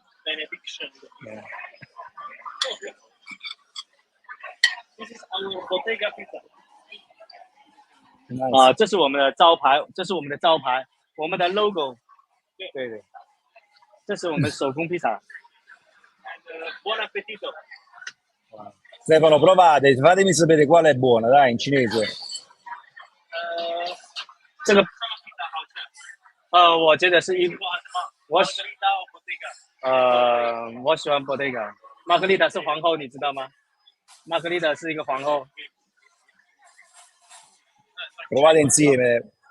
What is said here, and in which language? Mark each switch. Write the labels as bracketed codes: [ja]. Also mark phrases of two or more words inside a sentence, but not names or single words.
[zh] 这是我们的招牌，我们的 logo。对，这是我们手工披萨。 [it] Buon appetito。 Stefano, provate, fatemi sapere quale è buona, dai, in cinese. [zh] 这个我觉得是我喜欢 Bottega。玛格丽塔是皇后，你知道吗？玛格丽塔是一个皇后。 [it] Provate insieme.